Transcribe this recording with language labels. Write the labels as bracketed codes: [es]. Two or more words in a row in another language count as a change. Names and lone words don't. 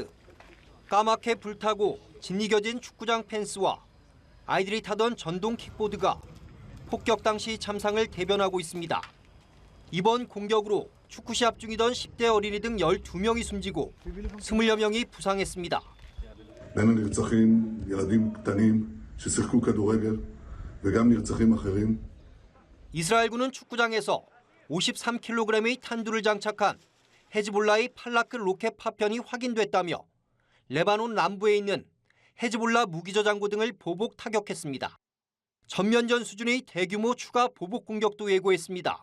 [ko] 까맣게 불타고 짓이겨진 축구장 펜스와 아이들이 타던 전동 킥보드가 폭격 당시 참상을 대변하고 있습니다. 이번 공격으로 축구 시합 중이던 10대 어린이 등 12명이 숨지고 20여 명이 부상했습니다. [he] בין הנרצחים ילדים קטנים ששיחקו כדורגל וגם נרצחים אחרים. [ko] 이스라엘군은 축구장에서 53kg의 탄두를 장착한 헤즈볼라의 팔라크 로켓 파편이 확인됐다며 레바논 남부에 있는 헤즈볼라 무기저장고 등을 보복 타격했습니다. 전면전 수준의 대규모 추가 보복 공격도 예고했습니다.